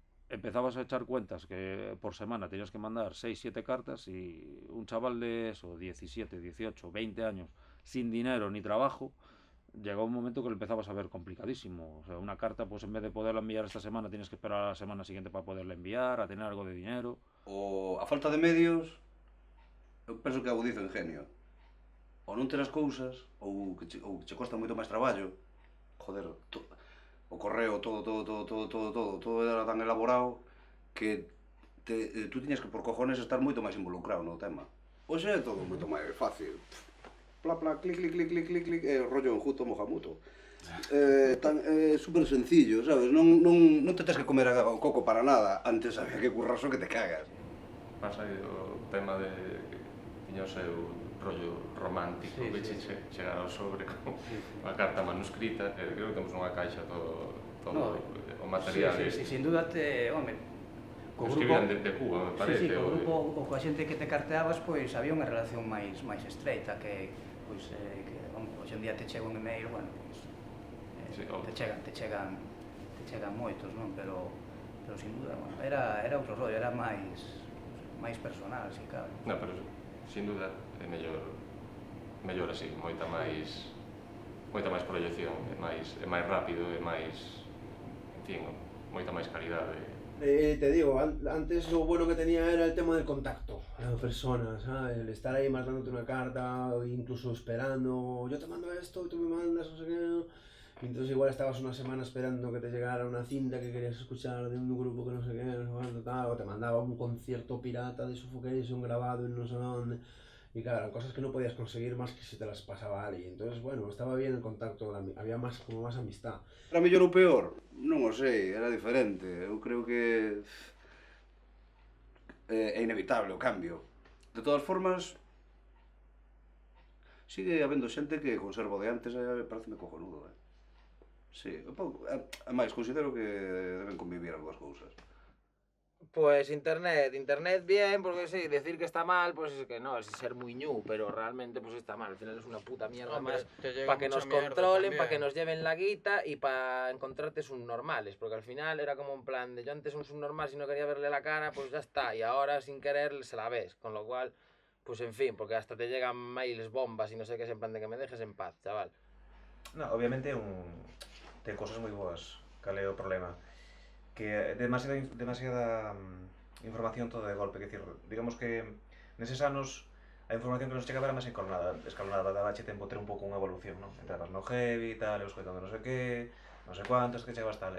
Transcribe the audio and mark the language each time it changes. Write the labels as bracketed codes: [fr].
[es] Empezabas a echar cuentas que por semana tenías que mandar 6-7 cartas y un chaval de eso, 17, 18, 20 años, sin dinero ni trabajo, llegó un momento que lo empezabas a ver complicadísimo. O sea, una carta, pues en vez de poderla enviar esta semana, tienes que esperar a la semana siguiente para poderla enviar, a tener algo de dinero. [gl] O a falta de medios, eu penso que agudiza o ingenio. Ou non ter as cousas, ou que che costa moito máis traballo. Joder, o correo, todo era tan elaborado que tú tiñas que por cojones estar moito máis involucrado no tema. Hoxe é todo moito máis fácil. [es] Pla, clic, rollo enjuto, mojamuto. Super sencillo, sabes? [gl] Non te tens que comer o coco para nada, [es] antes había que curraso que te cagas. [gl] Pasa aí o tema de tiña o seu rollo romántico, que chegar ao sobre con a carta manuscrita, creo que temos unha caixa todo o material. [es] Sí, sin duda home, escribían de Cuba, me parece. [gl] Sí, co grupo ou coa xente que te carteabas, pois había unha relación máis estreita que, pois, hoxe en día te chega un email, bueno, pois, te chegan moitos, non? Pero sin duda, bueno, era outro rollo, era máis personal, si cabe. Non, pero sin duda é mellor así, moita máis proyección, é máis rápido, é máis, en fin, moita máis calidade. [es] Te digo, antes lo bueno que tenía era el tema del contacto a la persona, ¿sabes? El estar ahí mandándote una carta, o incluso esperando, yo te mando esto y tú me mandas, no sé qué. Y entonces igual estabas una semana esperando que te llegara una cinta que querías escuchar de un grupo que no sé qué, no sé cuánto, tal, o te mandaba un concierto pirata de Suffocation grabado en no sé dónde. Y claro, eran cosas que no podías conseguir más que si te las pasaba a alguien. Entonces, bueno, estaba bien el contacto, había más amistad. [gl] Era mellor ou peor? Non o sei, era diferente. Eu creo que é inevitable o cambio. De todas formas, sigue habendo xente que conserva o de antes, pareceme cojonudo, Sí, ademais, considero que deben convivir as dúas cousas. [es] Pues internet bien, porque sí, decir que está mal, pues es que no, es ser muy ñu, pero realmente pues está mal, al final es una puta mierda más para que nos controlen, para que nos lleven la guita y para encontrarte subnormales, porque al final era como un plan de yo antes un subnormal si no quería verle la cara, pues ya está, y ahora sin querer se la ves, con lo cual, pues en fin, porque hasta te llegan mails, bombas y no sé qué, es en plan de que me dejes en paz, chaval. [gl] No, obviamente ten cosas moi boas, cal é o problema? Que demasiada información todo de golpe, que decir, digamos que neses anos a información que nos chegaba era máis escalonada, dabache tempo ter un pouco unha evolución, non? Entrabas no heavy, tal, escoitando non sei que, non sei cuántos, que chegabas tal.